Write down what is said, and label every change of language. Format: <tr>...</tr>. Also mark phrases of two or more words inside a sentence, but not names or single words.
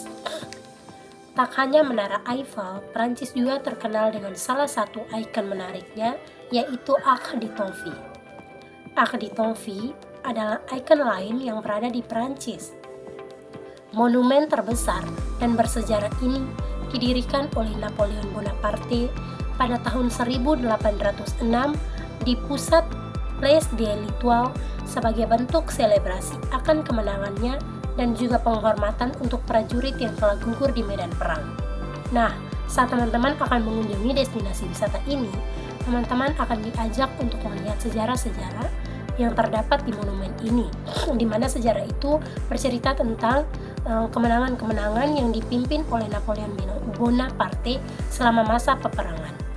<id>Tak hanya Menara Eiffel, Prancis juga terkenal dengan salah satu ikon menariknya, yaitu Arc de Triomphe. Arc de Triomphe adalah ikon lain yang berada di Prancis. Monumen terbesar dan bersejarah ini didirikan oleh Napoleon Bonaparte pada tahun 1806 di pusat Place de l'Étoile sebagai bentuk selebrasi akan kemenangannya dan juga penghormatan untuk prajurit yang telah gugur di medan perang. Nah, saat teman-teman akan mengunjungi destinasi wisata ini, teman-teman akan diajak untuk melihat sejarah-sejarah yang terdapat di monumen ini, di mana sejarah itu bercerita tentang kemenangan-kemenangan yang dipimpin oleh Napoleon Bonaparte selama masa peperangan.</id>